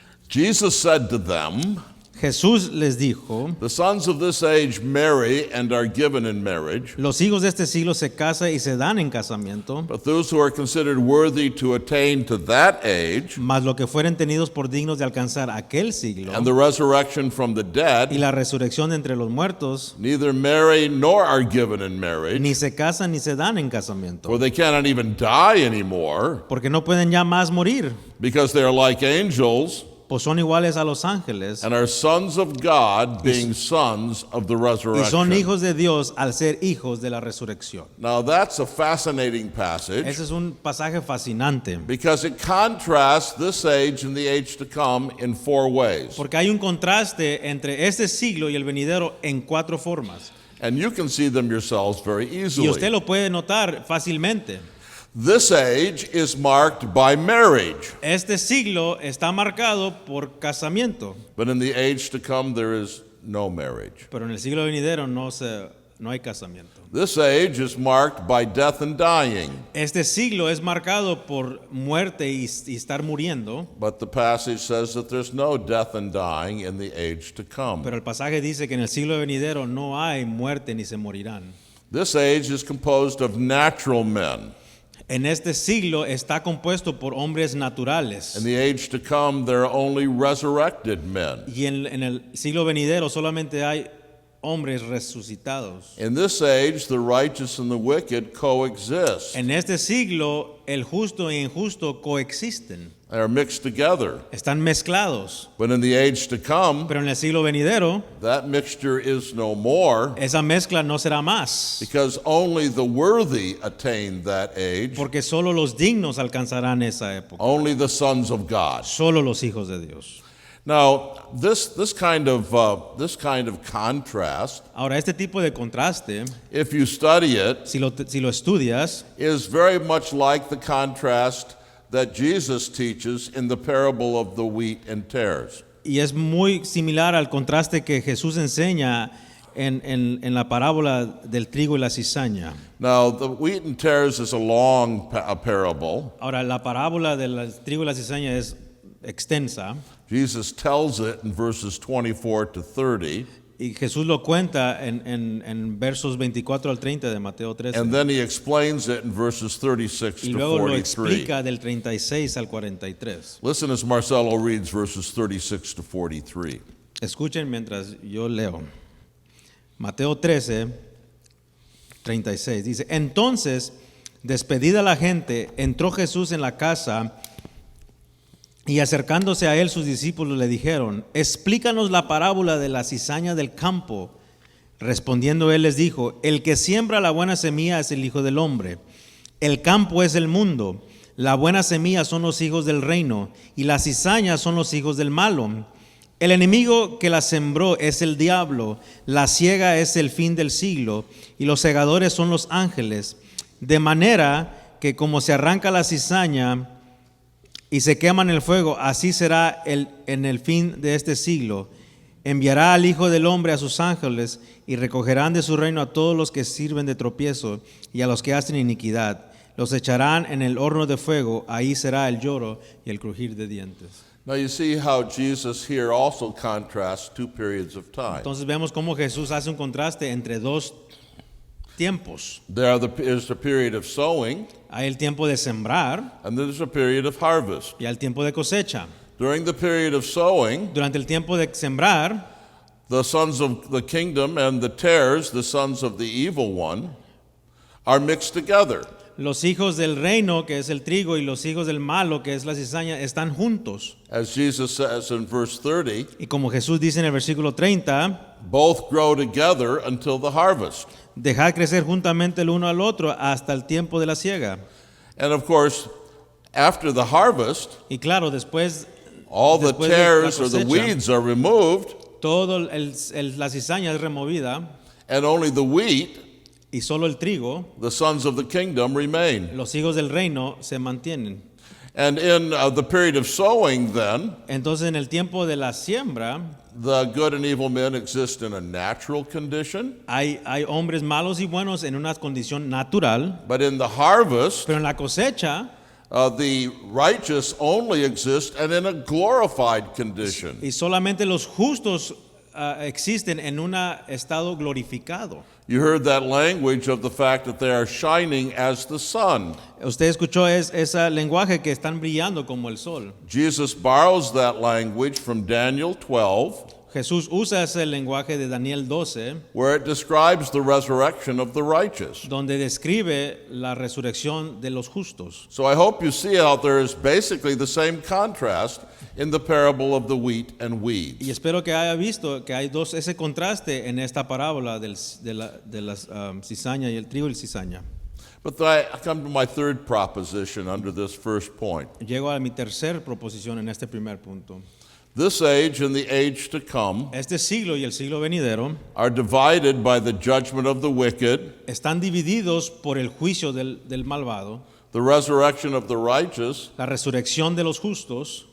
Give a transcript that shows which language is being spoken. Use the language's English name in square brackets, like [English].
[English] Jesus said to them, [Spanish] Jesús les dijo, [English] the sons of this age marry and are given in marriage, [Spanish] los hijos de este siglo se casan y se dan en casamiento, [English] but those who are considered worthy to attain to that age, [Spanish] mas lo que fueren tenidos por dignos de alcanzar aquel siglo, [English] and the resurrection from the [Spanish] y [English] dead, [Spanish] la resurrección de entre los muertos, [English] neither marry nor are given in marriage, [Spanish] ni se casan ni se dan en casamiento, [English] for they cannot even die anymore, [Spanish] porque no pueden ya más morir, [English] because they are like angels, [Spanish] pues son iguales a los ángeles, [English] and are sons of God, being sons of the [Spanish] y son [English] resurrection. [Spanish] hijos de Dios al ser hijos de la resurrección. [English] Now that's a fascinating passage, [Spanish] Ese es un pasaje fascinante, [English] because it contrasts this age and the age to come in 4 ways. [Spanish] porque hay un contraste entre este siglo y el venidero en 4 formas, [English] And you can see them yourselves very [Spanish] y usted [English] easily. [Spanish] lo puede notar fácilmente. [English] This age is marked by marriage, [Spanish] Este siglo está marcado por casamiento, [English] but in the age to come there is no marriage. [Spanish] pero en el siglo venidero no hay casamiento. [English] This age is marked by death and dying, [Spanish] Este siglo es marcado por muerte y estar muriendo, [English] but the passage says that there's no death and dying in the age to come. [Spanish] pero el pasaje dice que en el siglo venidero no hay muerte ni se morirán. [English] This age is composed of natural men. [Spanish] En este siglo está compuesto por hombres naturales. [English] In the age to come, there are only resurrected men. [Spanish] Y en el siglo venidero solamente hay hombres resucitados. [English] In this age, the righteous and the wicked coexist. [Spanish] En este siglo, el justo y injusto coexisten. [English] They are mixed together. [Spanish] Están mezclados. [English] But in the age to come, [Spanish] Pero en el siglo venidero, [English] that mixture is no more, [Spanish] esa mezcla no será más. [English] because only the worthy attain that age, [Spanish] Porque solo los dignos alcanzarán esa época. [English] only the sons of God. [Spanish] Solo los hijos de Dios. [English] Now, this kind of contrast, [Spanish] Ahora, este tipo de contraste, [English] if you study it, [Spanish] si lo estudias, [English] is very much like the contrast that Jesus teaches in the parable of the wheat and tares. [Spanish] y es muy similar al contraste que Jesús enseña en la parábola del trigo y la cizaña. [English] Now, the wheat and tares is a long parable. [Spanish] Ahora, la parábola del trigo y la cizaña es extensa [English] Jesus tells it in verses 24 to 30, [Spanish] y Jesús lo cuenta en versos 24 al 30 de Mateo 13. [English] and then he explains it in verses 36 [Spanish] Y [English] to [Spanish] luego lo [English] 43. [Spanish] explica del 36 al 43. [English] Listen as Marcelo reads verses 36 to 43. [Spanish] Escuchen mientras yo leo. Mateo 13, 36. Dice, entonces, despedida la gente, entró Jesús en la casa y acercándose a él sus discípulos le dijeron, explícanos la parábola de la cizaña del campo. Respondiendo él les dijo, el que siembra la buena semilla es el Hijo del Hombre. El campo es el mundo. La buena semilla son los hijos del reino y las cizañas son los hijos del malo. El enemigo que la sembró es el diablo. La siega es el fin del siglo y los segadores son los ángeles. De manera que como se arranca la cizaña y se quema en el fuego, así será en el fin de este siglo. Enviará al Hijo del Hombre a sus ángeles y recogerán de su reino a todos los que sirven de tropiezo y a los que hacen iniquidad. Los echarán en el horno de fuego, ahí será el lloro y el crujir de dientes. [English] Now you see how Jesus here also contrasts two periods of time. [Spanish] Entonces vemos cómo Jesús hace un contraste entre dos tiempos. [English] There's a period of sowing, [Spanish] Hay el tiempo de sembrar [English] and there's a period of harvest. [Spanish] y el tiempo de cosecha. [English] During the period of sowing, [Spanish] Durante el tiempo de sembrar, [English] the sons of the kingdom and the tares, the sons of the evil one, are mixed together. [Spanish] los hijos del reino, que es el trigo, y los hijos del malo, que es la cizaña, están juntos. [English] As Jesus says in verse 30, [Spanish] Y como Jesús dice en el versículo 30, [English] both grow together until the harvest. [Spanish] dejad crecer juntamente el uno al otro hasta el tiempo de la siega. [English] And of course, after the harvest, [Spanish] Y claro, después [English] all the [Spanish] Después de la [English] tares or the [Spanish] cosecha. [English] weeds are removed, [Spanish] todo la cizaña es removida [English] and only the wheat, [Spanish] y solo el trigo, [English] the sons of the kingdom, remain. [Spanish] los hijos del reino, se mantienen. [English] And in the period of sowing, then, [Spanish] Entonces en el tiempo de la siembra [English] the good and evil men exist in a natural condition, [Spanish] hay hombres malos y buenos en una condición natural, [English] but in the harvest, [Spanish] pero en la cosecha [English] the righteous only exist and in a glorified condition. [Spanish] y solamente los justos existen en un estado glorificado. [English] You heard that language of the fact that they are shining as the sun. [Spanish] Usted escuchó ese lenguaje que están brillando como el sol. [English] Jesus borrows that language from Daniel 12, [Spanish] Jesús usa ese lenguaje de Daniel 12, [English] where it describes the resurrection of the righteous. [Spanish] donde describe la resurrección de los justos. [English] So I hope you see how there is basically the same contrast in the parable of the wheat and weeds. [Spanish] Y espero que haya visto que hay ese contraste en esta parábola de las cizaña y el trigo y el cizaña. [English] But I come to my third proposition under this first point. [Spanish] Llego a mi tercer proposición en este primer punto. [English] This age and the age to come [Spanish] Este siglo y el siglo venidero [English] are divided by the judgment of the wicked, [Spanish] están divididos por el juicio del malvado, [English] the resurrection of the righteous, [Spanish] la resurrección de los justos